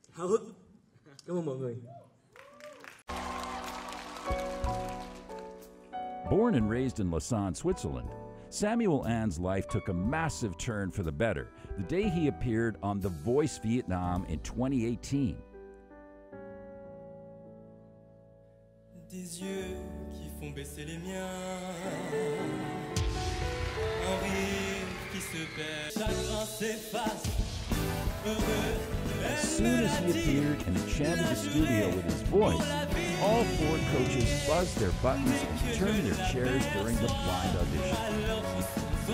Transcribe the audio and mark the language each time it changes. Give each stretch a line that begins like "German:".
English: Born and raised in Lausanne, Switzerland, Samuel Ann's life took a massive turn for the better the day he appeared on The Voice Vietnam in 2018.
French: Des yeux qui font baisser les miens, un rire qui se perd, chagrin s'efface, heureux.
English: As soon as he appeared and enchanted the studio with his voice, all four coaches buzzed their buttons and turned their chairs during the blind audition.